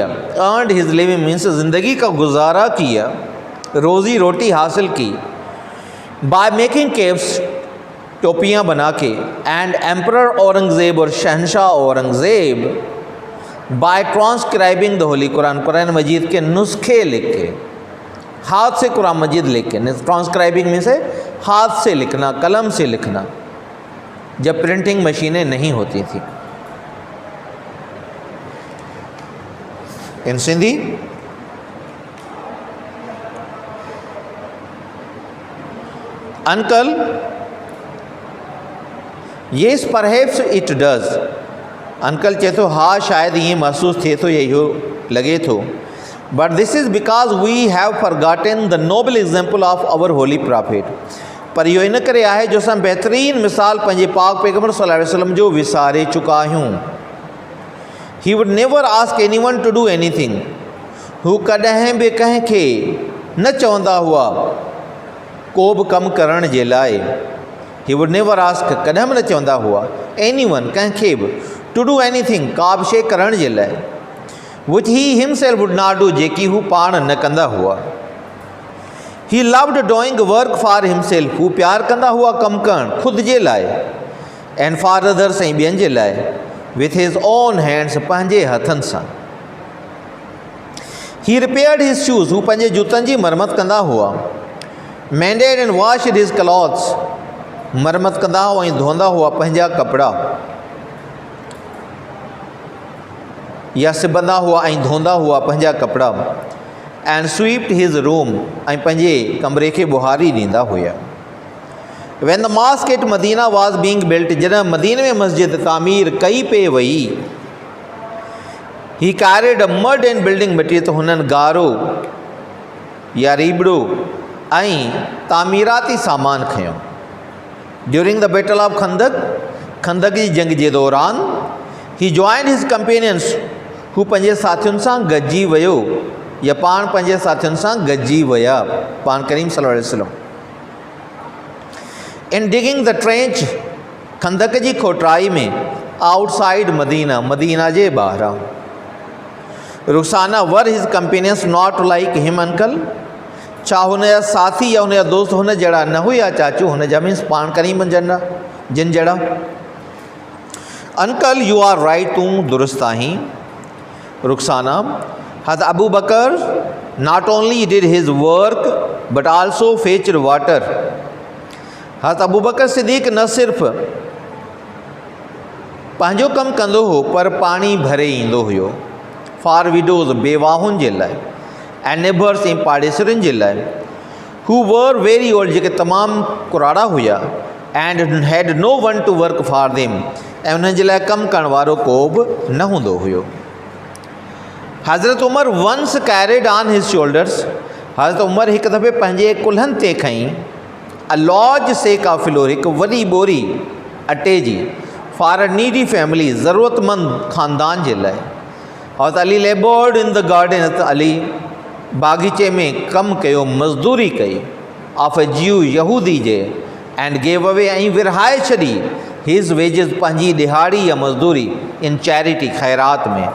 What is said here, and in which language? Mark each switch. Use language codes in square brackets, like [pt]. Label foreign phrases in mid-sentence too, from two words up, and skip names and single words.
[en] earned his living means [hi] ज़िंदगी का गुजारा किया, रोज़ी रोटी हासिल की, [en] by making caves, [hi] टोपियाँ बना के, [en] and Emperor Aurangzeb [hi] और शहनशाह औरंगज़ेब [en] by transcribing the Holy Quran, [hi] कुरान मजीद के नुस्खे लिख के, हाथ से कुरान मजीद लिख के, ट्रांसक्राइबिंग में से हाथ से लिखना, कलम से लिखना, जब [en] printing machines [hi] नहीं होती थी। [en] In Sindhi uncle, Yes perhaps it does, [sd] अंकल चए थो हा शायद ये महसूस थे तो इहो लगे थो, [en] But this is because we have forgotten the noble example of our holy prophet, [sd] पर इहो इन करे आहे जो असां बहितरीन मिसाल पंहिंजे पाक पैगम्बर [ar] صلى الله عليه وسلم [sd] जो विसारे चुका आहियूं। [en] He would never ask anyone to do anything, [sd] हू कॾहिं बि कंहिंखे न चवंदा हुआ को बि कमु करण जे लाइ। [en] He would never ask, [sd] कॾहिं बि न चवंदा हुआ, एनीवन कंहिंखे बि, [en] to do anything, [sd] का बि शइ करण जे लाइ, [en] which he himself would not do, [sd] जेकी हू पाण न कंदा हुआ। [en] He loved doing work for himself, [sd] हू प्यार कंदा हुआ कमु करणु ख़ुदि जे लाइ, [en] and for others, [sd] ऐं ॿियनि जे लाइ, [en] with his own hands, [sd] पंहिंजे हथनि सां। [en] He repaired his shoes, [sd] हू पंहिंजे जूतनि जी मरमत कंदा हुआ। [en] Mended and washed his clothes, [sd] मरमत कंदा हुआ ऐं धोंदा हुआ पंहिंजा कपिड़ा, या सिबंदा हुआ ऐं धोंदा हुआ पंहिंजा कपिड़ा। [en] And swept his room, [sd] ऐं पंहिंजे कमरे खे बुहारी ॾींदा हुआ। [en] When the mosque at Medina was being built, [sd] जॾहिं मदीने में मस्जिद तामीर कई पे वई, [en] he carried a mud and building material, [sd] तो हुननि गारो या रीबड़ो ऐं तामीराती सामान खयो। [en] During the battle of [sd] खंदक जी जंग जे दौरान, [en] he joined his companions, [sd] हू पंहिंजे साथियुनि सां गॾिजी वियो, या पाण पंहिंजे साथियुनि सां गॾिजी विया, पाण करीम [ar] صلى الله عليه وسلم. [en] in digging the trench, [sd] खंदक जी खोटाई में, [en] outside Medina, [sd] मदीना जे ॿाहिरां। रुखसाना [en] were his companions not like him [sd] अंकल, छा हुनजा साथी या हुनजा दोस्त हुन जहिड़ा न हुआ चाचू, हुन जा मीन्स पाण करीम जिन जहिड़ा। [en] Uncle you are right, [sd] तूं दुरुस्त आहीं। रुखसाना, हज़रत अबू बकर [en] not only did his work but also fetched water, [sd] हज़रत अबू बकर सिद्दीक़ न सिर्फ़ पंहिंजो कमु कंदो हो, पर पाणी भरे ईंदो हुयो। [en] for widows, [sd] बेवाहुनि जे लाइ, [en] and neighbours, [sd] ऐं पाड़ेसरनि जे लाइ, [en] who were very old, [sd] जेके तमामु कुराड़ा हुआ, [en] and had no one to work for them, [sd] ऐं उन्हनि जे लाइ कमु करण वारो को बि न हूंदो हुयो। [en] Hazrat Umar once carried on his shoulders, [sd] हज़रत उमर हिकु दफ़े पंहिंजे कुल्हनि ते खईं, [en] a large sack of flour, [sd] हिकु वॾी बोरी अटे जी, [en] for a needy family, [sd] ज़रूरतमंद ख़ानदान जे लाइ। [en] Hazrat Ali laboured in the garden, [sd] हज़रत अली बाग़ीचे में कमु कयो, मज़दूरी कई, [en] of a Jew, [sd] यहूदी जे, [en] and gave away, [sd] ऐं विरहाए छॾी, [en] his wages, [sd] पंहिंजी दिहाड़ी या मज़दूरी, [en] in charity, [sd] ख़ैरात में।